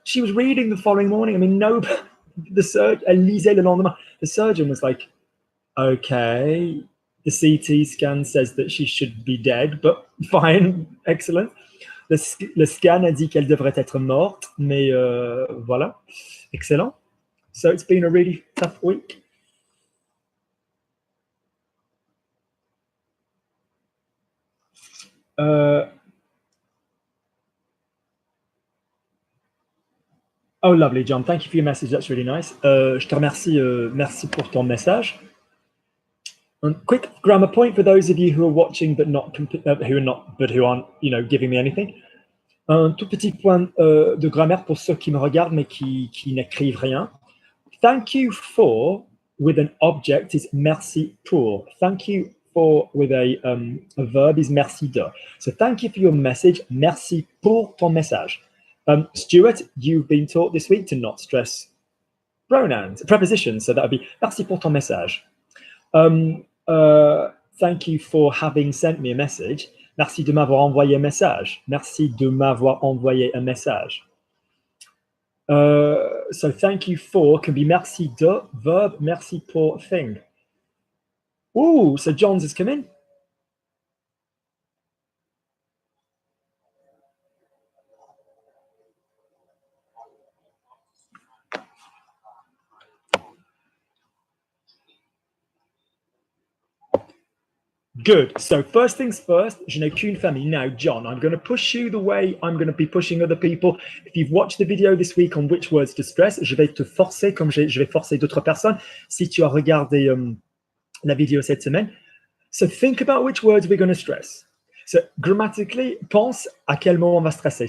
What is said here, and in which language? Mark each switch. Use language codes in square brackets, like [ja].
[en] She was reading the following morning. I mean, no, the surgeon, [fr] elle lisait le lendemain. [en] The surgeon was like, okay, the CT scan says that she should be dead, but fine, excellent. [fr] Le scan a dit qu'elle devrait être morte, mais voilà, excellent. [en] So it's been a really tough week. Oh, lovely, John. Thank you for your message. That's really nice. [fr] Je te remercie. Merci pour ton message. [en] A quick grammar point for those of you who are watching but who aren't, giving me anything. [fr] Un tout petit point de grammaire pour ceux qui me regardent mais qui n'écrivent rien. [en] Thank you for with an object is merci pour. Thank you for with a verb is merci de. So thank you for your message. [fr] Merci pour ton message. [en] Stuart, you've been taught this week to not stress prepositions. So that would be [fr] merci pour ton message. [en] Thank you for having sent me a message. [fr] Merci de m'avoir envoyé un message. Merci de m'avoir envoyé un message. [en] So thank you for can be merci de, verb, merci pour thing. Ooh, so John's has come in. Good. So first things first, [fr] je n'ai qu'une famille. [en] Now, John, I'm going to push you the way I'm going to be pushing other people. If you've watched the video this week on which words to stress, [fr] je vais te forcer, comme je vais forcer d'autres personnes, si tu as regardé la vidéo cette semaine. [en] So think about which words we're going to stress. So grammatically, [fr] pense à quel mot on va stresser.